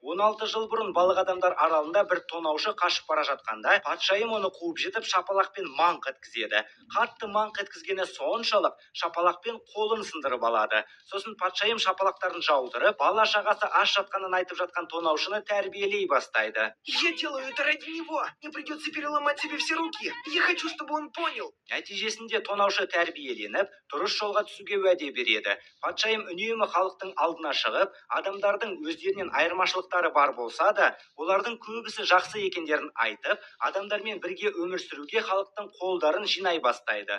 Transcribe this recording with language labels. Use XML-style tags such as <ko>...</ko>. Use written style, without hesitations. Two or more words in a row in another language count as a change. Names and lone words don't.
<kk>16 жыл бұрын балық адамдар аралында бір тонаушы қашып бара жатқанда, патшайым оны қуып жетіп шапалақпен маңқ еткізеді. Қатты маңқ еткізгені соншалық шапалақпен қолын сындырып алады. Сосын патшайым шапалақтарын жаудырып, бала шағасы аш жатқанын айтып жатқан тонаушыны тәрбиелей бастайды.</kk> <ru>Я делаю это ради него. Не придется переломать себе все руки. Я хочу, чтобы он понял.</ru> <kk>Нәтижесінде тонаушы тәрбиеленіп, дұрыс жолға түсуге уәде береді. Патшайым үнемі халықтың алдына шығып, адамдардың өздерінен айырмашылықтары бар болса да, олардың көбісі жақсы екендерін айтып, адамдармен бірге өмір сүруге халықтың қолдарын жинай бастайды.</kk>